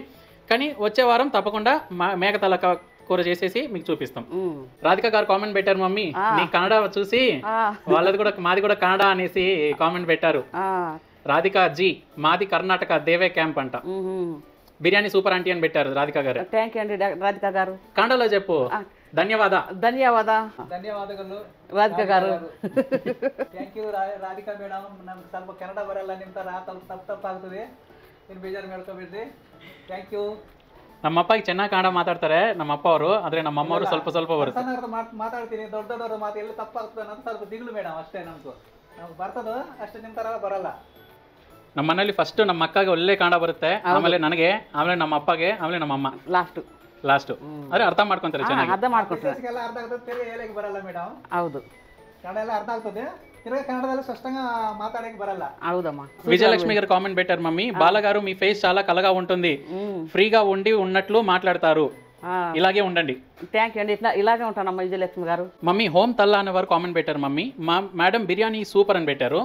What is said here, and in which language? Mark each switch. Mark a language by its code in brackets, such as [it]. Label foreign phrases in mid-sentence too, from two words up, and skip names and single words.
[te] కానీ వచ్చే వారం తప్పకుండా మేక తలకాయ కూర చేసేసి మీకు చూపిస్తాం. రాధిక గారు కామెంట్ పెట్టారు, మమ్మీ నీ కన్నడ చూసి వాళ్ళది కూడా మాది కూడా కన్నడ అనేసి కామెంట్ పెట్టారు. రాధిక జీ, మాది కర్ణాటక దేవే క్యాంప్ అంట, బిర్యానీ [en] super aunty [te] అని పెట్టారు రాధిక గారు. [en] thank you [te] అండి రాధిక గారు. కన్నడలో చెప్పు. [kn] ಧನ್ಯವಾದಗಳು ರಾಧಿಕಾ ಗಾರು. [en] thank you [kn] ರಾಧಿಕಾ ಮೇಡಮ್, ನಮ್ಗೆ ಸ್ವಲ್ಪ ಕನ್ನಡ ಬರಲ್ಲ, ನಿಮ್ಮ ಥರ ತಪ್ಪಾಗ್ತದೆ, ಏನು ಬೇಜಾರು ಮಾಡ್ಕೋಬೇಡ್ರಿ. [en] thank you. [kn] ನಮ್ಮ ಅಪ್ಪಗೆ ಚೆನ್ನಾಗಿ ಕನ್ನಡ ಮಾತಾಡ್ತಾರೆ ನಮ್ಮ ಅಪ್ಪ ಅವರು, ಆದರೆ ನಮ್ಮ ಅಮ್ಮ ಅವರು ಸ್ವಲ್ಪ ಬರುತ್ತೆ. ಮಾತಾಡ್ತೀನಿ, ದೊಡ್ಡದವ್ರ ಮಾತು ಎಲ್ಲ ತಪ್ಪಾಗ್ತದೆ ಅಂತ ಸ್ವಲ್ಪ ದಿಗ್ಲು ಮೇಡಮ್, ಅಷ್ಟೇ. ನಮ್ಗೆ ಬರ್ತದ ಅಷ್ಟೇ, ನಿಮ್ಮ ಥರ ಬರಲ್ಲ. ನಮ್ಮ ಮನೇಲಿ ಫಸ್ಟ್ ನಮ್ಮ ಅಕ್ಕಗೆ ಒಳ್ಳೆ ಕನ್ನಡ ಬರುತ್ತೆ, ಆಮೇಲೆ ನನಗೆ, ಆಮೇಲೆ ನಮ್ಮ ಅಪ್ಪಗೆ, ಆಮೇಲೆ ನಮ್ಮ ಅಮ್ಮ ಲಾಸ್ಟ್. ಅದೇ ಅರ್ಥ ಮಾಡ್ಕೊಂತಾರೆ ಚೆನ್ನಾಗಿ. ಅರ್ಥ ಮಾಡ್ಕೊಂತಾರೆ, ಅರ್ಥ ಆಗ್ತದೆ, ಹೇಳಕ್ಕೆ ಬರಲ್ಲ ಮೇಡಮ್. ಹೌದು, ಕನ್ನಡ ಎಲ್ಲ ಅರ್ಥ ಆಗ್ತದೆ, [te] కన్నడలో స్పష్టంగా మాట్లాడడానికి బరల్ల. అవుదమ్మా. విజయలక్ష్మి గారు కామెంట్ పెట్టారు, మమ్మీ బాలగారు మీ ఫేస్ చాలా కలగా ఉంటుంది, ఫ్రీగా ఉండి ఉన్నట్లు మాట్లాడతారు, ఇలాగే ఉండండి. [en] thank you [te] అండి, ఇలాగే ఉంటానమ్మా విజయలక్ష్మి గారు. మమ్మీ హోమ్ తల్లా అనే వారు కామెంట్ పెట్టారు, మమ్మీ మేడం బిర్యానీ సూపర్ అని పెట్టారు.